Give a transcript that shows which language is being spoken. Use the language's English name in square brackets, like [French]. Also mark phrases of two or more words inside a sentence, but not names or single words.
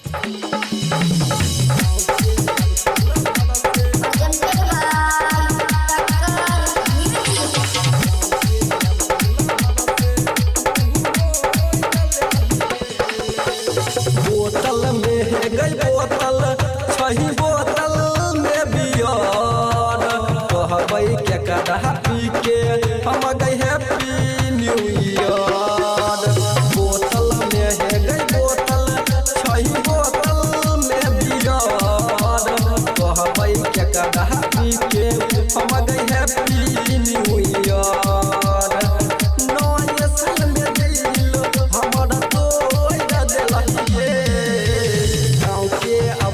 [Maithili] बोतल में है गई बोतल छही बोतल में बियर कहबै के कदहा पी के हम गई [English] Happy New Year. [Maithili] बोतल में है गई बोतल छही बोतल में बियर कहबै के कदहा पी के हम गई [English] Happy New Year. [Maithili] नए साल में दिल हमर तोड़ देलहिए गाँव के अब